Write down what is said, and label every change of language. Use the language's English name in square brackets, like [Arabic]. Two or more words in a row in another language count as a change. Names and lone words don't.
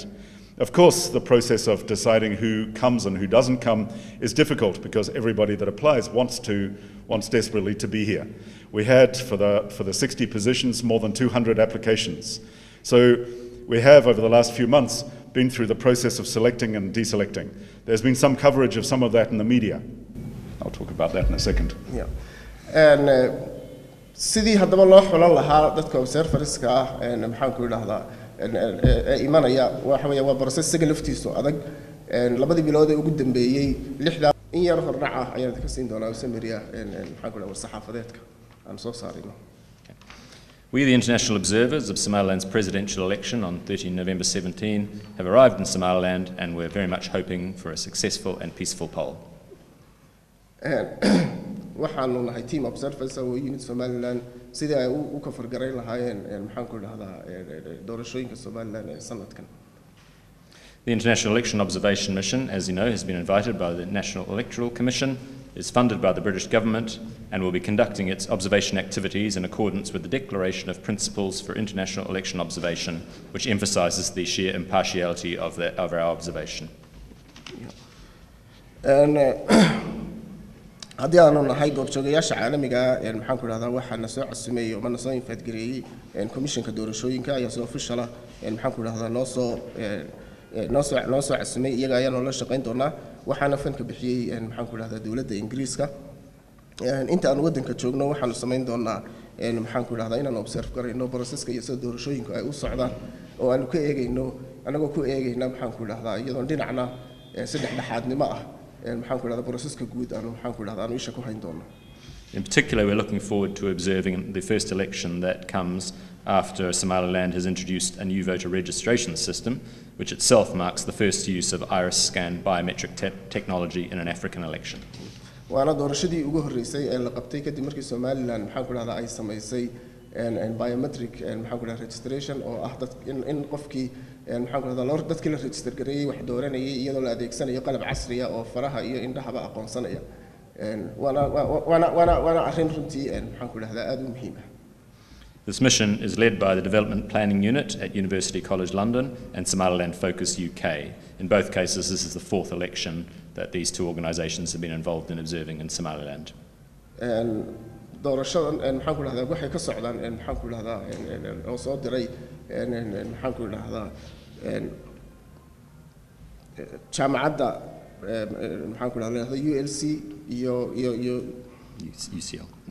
[English] Of course, the process of deciding who comes and who doesn't come is difficult because everybody that applies wants desperately to be here. We had, for the 60 positions, more than 200 applications. So we have, over the last few months, been through the process of selecting and deselecting. There's been some coverage of some of that in the media. I'll talk about that in a second. Yeah. [Somali] And sidii haddaba loo xulan lahaa dadka observerska ah maxaan ku idhaahdaa imanaya waxa weeye waa process isaga laftiisu adag labadii bilood ee ugu dambeeyay lixda in yar hordhac ah ayaan ka siin doonaa samiriya maxaan ku idhaahdaa saxaafadeedka aan soo saarino. [English] We, the international observers of Somaliland's presidential election on 13 November 17, have arrived in Somaliland and we're very much hoping for a successful and peaceful poll. [Somali] waxaanu nahay [English] team observers [Somali] oo yimid Somaliland sidii ay u ka fargareyn lahaayeen maxaan ku idhaahdaa doorashooyinka Somaliland ee sanadkan. [English] The International Election Observation Mission, as you know, has been invited by the National Electoral Commission, is funded by the British government, and will be conducting its observation activities in accordance with the Declaration of Principles for International Election Observation, which emphasises the sheer impartiality of our observation. [Somali] haddii aanu nahay goobjoogayaasha caalamiga maxaan ku idhahdaa waxaana soo casumeeyey oo mana soo infaadgareeyey commissionka doorashooyinka ayaa soo official ah maxaan ku idhahdaa noo soo casumay iyaga ayaanu la shaqayn doonaa waxaana fanka bixiyey maxaan ku idhahdaa dowladda Ingiriiska inta aan waddanka joogno waxaanu samayn doonaa maxaan ku idhahdaa inaan observe garayno processka iyo sida doorashooyinku ay u socdaan oo aanu ka eegayno anagoo ku eegayna maxaan ku idhahdaa iyadoo dhinacna saddex dhaxaadnimo ah maxaan ku idhahdaa processka guud aanu maxaan ku idhahdaa aanu isha ku hayn doono. [English] In particular, we're looking forward to observing the first election that comes after Somaliland has introduced a new voter registration system, which itself marks the first use of iris scan biometric technology in an African election. [Somali] waana doorashadii ugu horeysay ee la qabtay kadib markii Somaliland maxaan ku idhahdaa ay samaysay biometric maxaan ku idhahdaa registration oo ah in qofkii maxaan ku idhahdaa dadkii la register gareeyay wax dooranayay iyadoo la adeegsanayo qalab casri ah oo faraha iyo indhahaba aqoonsanaya waana arrin runtii maxaan ku idhahdaa aad u muhiim ah. [English] This mission is led by the Development Planning Unit at University College London and Somaliland Focus UK. In both cases, this is the fourth election that these two organisations have been involved in observing in Somaliland. [Somali] doorashadan maxaan ku dhahdaa waxay ka socdaan maxaan ku dhahdaa oo soo diray maxaan ku dhahdaa jaamacadda maxaan ku dhahdaa ULC iyo UCL.